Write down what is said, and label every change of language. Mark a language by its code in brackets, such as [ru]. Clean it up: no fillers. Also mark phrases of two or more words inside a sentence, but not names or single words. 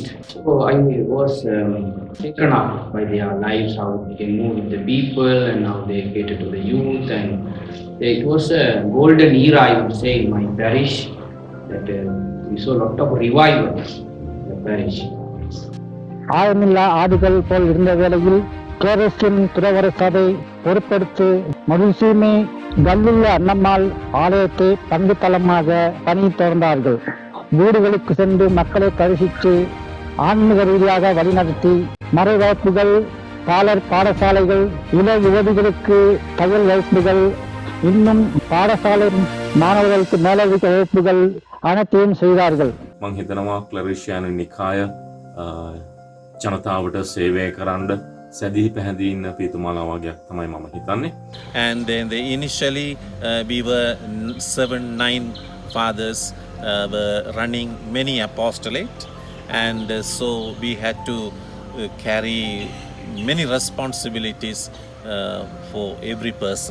[en] So I was taken up by their lives, how they move with the people and how they cater to the youth, and it was a golden era, I would say, in my parish, that we saw a lot of revival in the parish. [ta] ஆழமில்லா ஆடுகள் போல் இருந்த வேளையில் கிளரிஷியன் துறவர சபை பொறுப்பெடுத்து மருசூமி கல்லுள்ள அன்னம்மாள் ஆலயத்தை பங்கு தளமாக பணி தொடர்ந்தார்கள். வீடுகளுக்கு சென்று மக்களை தரிசித்து ஆன்மீக ரீதியாக வழிநடத்தி மறைவாய்ப்புகள், பாலர் பாடசாலைகள், இள யுவதிகளுக்கு தையல் வகுப்புகள், இன்னும் பாடசாலை மாணவர்களுக்கு மேலதிக வகுப்புகள் அனைத்தையும் செய்தார்கள். [si] මං හිතනවා ක්ලරිෂ්‍යානු නිකාය ජනතාවට සේවය කරන්න සැදී පැහැදී ඉන්න පියතුමාලා වගේක් තමයි මම හිතන්නේ. [en] And then initially we were 7-9 fathers were running many apostolate, and so we had to carry many responsibilities for every person.